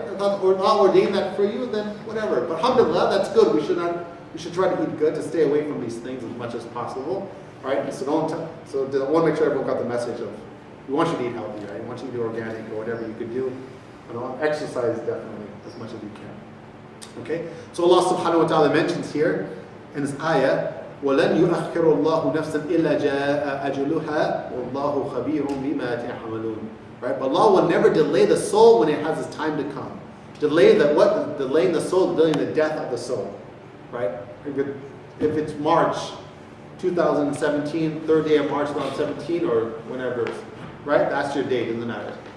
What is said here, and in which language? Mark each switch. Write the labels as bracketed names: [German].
[English] If not ordained that for you, then whatever. But alhamdulillah, that's good. We should try to eat good, to stay away from these things as much as possible. right? So I want to make sure everyone got the message of, we want you to eat healthy, right? We want you to do organic or whatever you could do. And exercise definitely as much as you can. Okay? So Allah subhanahu wa ta'ala mentions here in this ayah, [Arabic] وَلَنْ يُؤَخِّرُ اللَّهُ نَفْسًا إِلَّا جَاءَ أَجَلُهَا وَاللَّهُ خَبِيرٌ بِمَا تَعْمَلُونَ. [English] Right? But Allah will never delay the soul when it has its time to come. Delaying the soul, delaying the death of the soul. Right? If it's March 2017, third day of March 2017, or whenever, right? That's your date, doesn't matter.